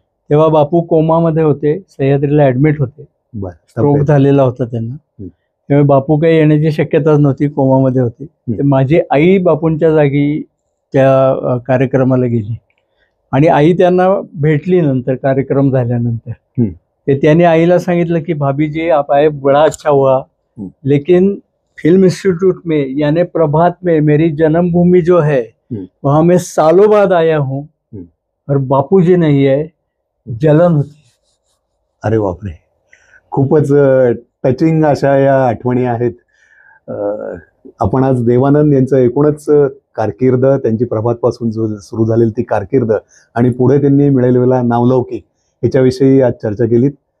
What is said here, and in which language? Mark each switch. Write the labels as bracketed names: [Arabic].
[Marathi] तेव्हा बापू कोमामध्ये होते, सह्याद्रीला ऍडमिट होते, स्ट्रोक झालेला होता त्यांना. तेव्हा बापू काही येण्याची शक्यताच नव्हती, कोमामध्ये होते. माझी आई बापूंच्या जागी त्या कार्यक्रमाला गेली आणि आई त्यांना भेटली नंतर, कार्यक्रम झाल्यानंतर. ते त्याने आईला सांगितलं की [Hindi] भाभी जी आप आए बड़ा अच्छा हुआ, लेकिन फिल्म इंस्टीट्यूट में यानी प्रभात में मेरी जन्मभूमि जो है वहां मैं सालों बाद आया हूँ और बापूजी नहीं है, जलन होती. [Marathi] अरे बापरे, खूपच टचिंग अशा या आठवणी आहेत. आपण आज देवानंद यांचं एकूणच कारकीर्द, त्यांची प्रभातपासून जो सुरू झालेली ती कारकीर्द आणि पुढे त्यांनी मिळवलेला नावलौकिक, याच्याविषयी आज चर्चा केलीत.